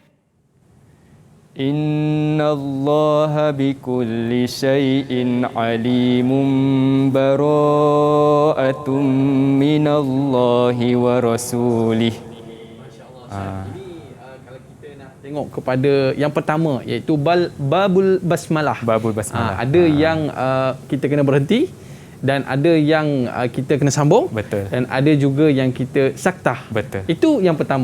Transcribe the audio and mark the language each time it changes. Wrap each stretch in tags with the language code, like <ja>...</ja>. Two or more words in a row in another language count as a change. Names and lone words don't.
<ar>إن الله بكل شيء عليم براءة من الله ورسوله.</ar> <ms>Kalau kita nak tengok kepada yang pertama iaitu</ms> <ar>باب البسملة.</ar> <ms>Ada yang kita kena berhenti dan ada yang kita kena sambung. Betul. Dan ada juga yang kita saktah. Betul. Itu yang pertama.</ms>